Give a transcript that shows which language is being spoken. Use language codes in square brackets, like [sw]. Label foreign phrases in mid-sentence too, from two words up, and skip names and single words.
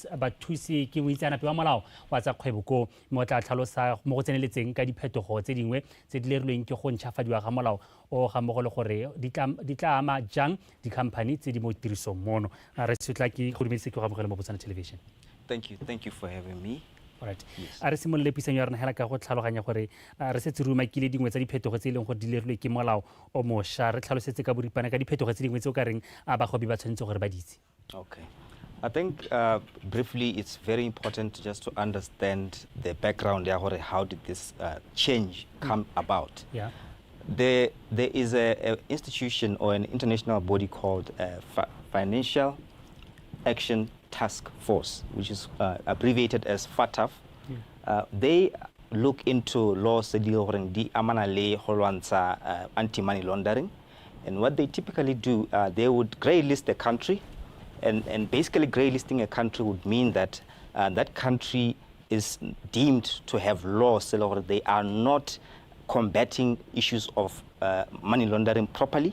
[tn] Bathusi ke moitseanape wa molao wa tsa kgwebo ko mo tla tlhalosa mo go tseneletseng ka diphetogo tse dingwe tse di lerilweng ke go ntšhwafadiwa ga molao o ga mmogo le gore di tla ama jang di-company tse di mo tirisong mono. Re sutla ke go dumedise ke go amogela mo Botswana Television. [en] Thank you for having me. Alright. [tn] A re simolole pisanyo ya rena hela ka go tlhaloganya gore re setse re umakile dingwe tsa diphetogo tse e leng gore di lerilwe ke molao o mošwa. Re tlhalosetse ka boripana ka diphetogo tse dingwe tse o ka reng bagobi ba tshwanetse gore ba di itse. [en] Okay. I think briefly it's very important just to understand the background there. How did this change come about? Yeah. There is an institution or an international body called Financial Action Task Force, which is abbreviated as FATF. They look into laws [tn] di amana le [en] anti-money laundering, and what they typically do, they would grey list a country, and basically grey listing a country would mean that that country is deemed to have laws so they are not combating issues of money laundering properly.